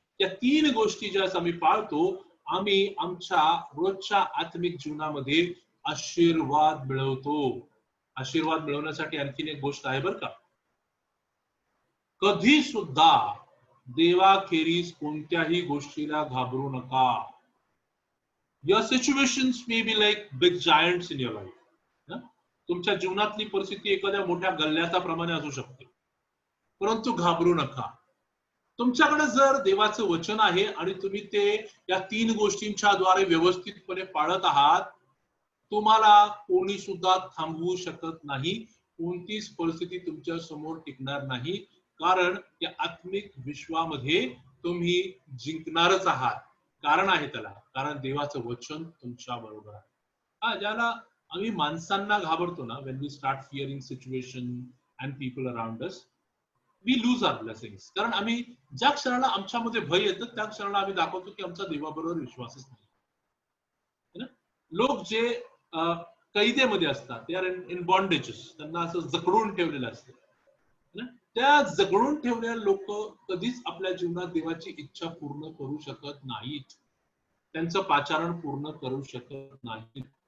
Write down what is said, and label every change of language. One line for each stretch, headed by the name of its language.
Marathi: या तीन गोष्टी ज्या आम्ही पाळतो, आम्ही आमच्या रोजच्या आत्मिक जीवनामध्ये आशीर्वाद मिळवतो. आशीर्वाद मिळवण्यासाठी आणखीन एक गोष्ट आहे बरं का, कधी सुद्धा देवाखेरीज कोणत्याही गोष्टीला घाबरू नका.
English: Your situations may be like big giants in your life.
Marathi: तुमच्या जीवनातली परिस्थिती एखाद्या मोठ्या गल्ल्याचा प्रमाणे असू शकते, परंतु घाबरू नका. तुमच्याकडे जर देवाचं वचन आहे आणि तुम्ही ते या तीन गोष्टींच्या द्वारे व्यवस्थितपणे पाळत आहात, तुम्हाला कोणी सुद्धा थांबवू शकत नाही. कोणतीच परिस्थिती तुमच्या समोर टिकणार नाही, कारण या आत्मिक विश्वामध्ये तुम्ही जिंकणारच आहात. कारण आहे त्याला, कारण देवाचं वचन तुमच्या बरोबर आहे. ज्याला आम्ही माणसांना घाबरतो ना,
English: when we start fearing situation and people around us, we lose our blessings.
Marathi: कारण आम्ही ज्या क्षणाला आमच्यामध्ये भय येतं, त्या क्षणाला आम्ही दाखवतो की आमचा देवाबरोबर विश्वासच नाही. लोक जे कैदेमध्ये असतात, ते
English: are in bondages,
Marathi: त्यांना असं जकडून ठेवलेलं असतं. त्या जगडून ठेवलेल्या लोक कधीच आपल्या जीवनात देवाची इच्छा पूर्ण करू शकत नाहीत, त्यांचं पाचारण पूर्ण करू शकत नाहीत.